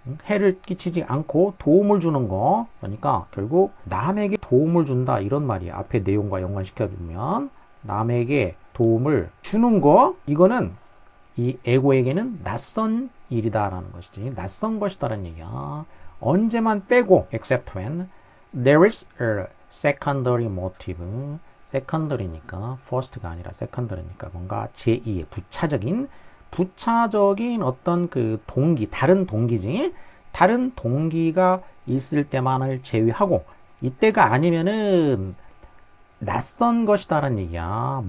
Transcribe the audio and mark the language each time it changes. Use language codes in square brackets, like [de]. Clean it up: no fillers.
[ko] 해를 끼치지 않고 도움을 주는 거. 그러니까 결국 남에게 도움을 준다 이런 말이야. 앞에 내용과 연관시켜주면 남에게 도움을 주는 거 이거는 이 에고에게는 낯선 일이다라는 것이지. 낯선 것이다라는 얘기야. 언제만 빼고 [en] except when there is a secondary motive. [ko] secondary니까 first가 아니라 secondary니까 뭔가 제2의 부차적인 어떤 그 동기, 다른 동기지. 다른 동기가 있을 때만을 제외하고 이때가 아니면은 낯선 것이다라는 얘기야.